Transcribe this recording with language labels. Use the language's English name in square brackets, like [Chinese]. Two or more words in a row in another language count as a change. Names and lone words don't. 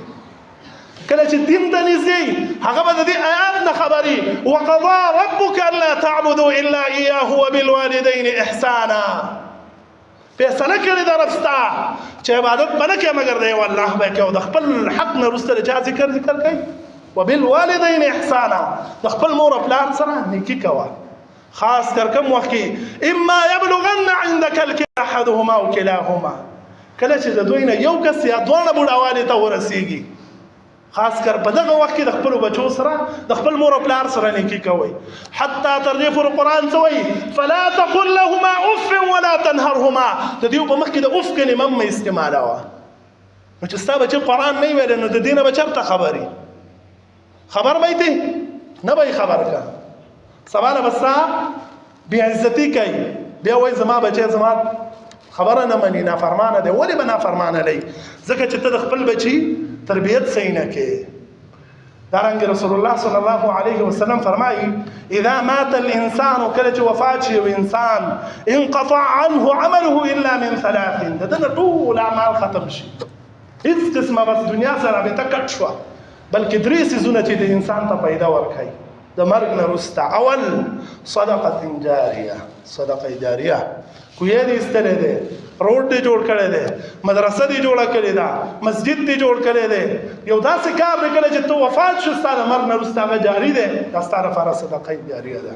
[Pashto] کله چې دین ته نږدې هغه به د دې آیات نه خبري [Arabic] وقضا ربک الا تعبدوا الا ایاه وبالوالدین احسانا. [Pashto] فیصله کړې ده رب ستا چې عبادت به نه کوې مګر د یو الله به کوې، او د خپل حق نه وروسته د چا ذکر کوي؟ [Arabic] وبالوالدین احسانا، [Pashto] د خپل مور او پلار سره نیکي کوه. خاص کر کوم وخت کې [Arabic] اما یبلغن عندك الکبر احدهما او کلاهما، [Pashto] کله چې د دوی نه یو کس یا دواړه بوډاوالي ته ورسیږي، خاص کر په دغه وخت کې د خپل بچو سره د خپل مور او پلار سره نیکي کوئ. حتی تر دې پورې قرآن څه وایي؟ [Arabic] فلا تقل لهما اف ولا تنهرهما. [Pashto] د دې په مخ کې د اف کلمه مه استعمالوه. نو چې ستا بچي قرآن نه ویلی نو د دې نه به چېرته خبري خبر به یې نه به یې خبر که سبا نه به ستا بېعزتي کوي، بیا وایي زما بچی زما خبره نه مني، نافرمانه دی. ولې به نافرمانه دی؟ ځکه چې ته د خپل بچي تربیت صحیح نه کې. دارنګه رسول الله [Arabic] صلی الله علیه وسلم [Pashto] فرمایي [Arabic] اذا مات الانسان، [Pashto] کله چې وفات شي یو انسان، [Arabic] انقطع عنه عمله الا من ثلاث، [Pashto] د ده نه ټول اعمال ختم شي، هیڅ قسمه بس دنیا سره رابطه کټ شوه، بلکې درې څیزونه چې د انسان ته پیدا ورکوي د مرګ نه وروسته. اول صدقه جاریه، صدقه جاریه، کوی دې ایستلی دی، روډ دې جوړ کړی دی، مدرسه دې جوړه کړې ده، مسجد دې جوړ کړی دی، یو داسې کار دی کله چې ته وفات شو ستا د مرګ نه وروسته هغه جاري دی، دا ستا لپاره صدقه جاریه ده.